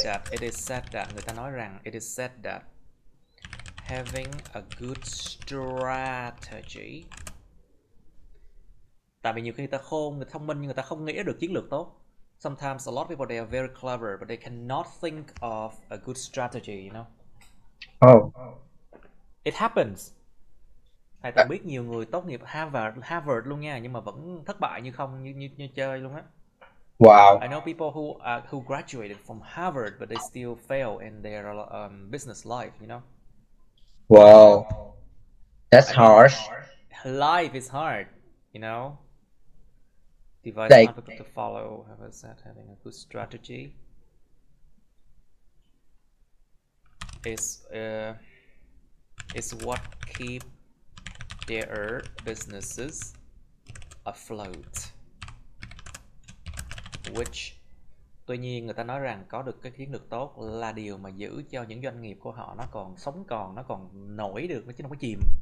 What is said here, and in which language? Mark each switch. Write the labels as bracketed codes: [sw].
[en] it is said that [vi] người ta nói rằng [en] it is said that having a good strategy, [vi] tại vì nhiều khi người ta khôn, người ta thông minh nhưng người ta không nghĩ được chiến lược tốt. [en] Sometimes a lot of people, they are very clever but they cannot think of a good strategy, you know. Oh. It happens. [vi] Thầy từng biết nhiều người tốt nghiệp Harvard luôn nha, nhưng mà vẫn thất bại như chơi luôn á. [en] Wow. I know people who graduated from Harvard but they still fail in their business life, you know. Wow. That's harsh. Life is hard, you know. Device like, difficult to follow. How is that? Having a good strategy is what keep their businesses afloat. [vi] which tuy nhiên người ta nói rằng có được cái chiến lược tốt là điều mà giữ cho những doanh nghiệp của họ nó còn sống còn, nó còn nổi được, nó chứ không có chìm.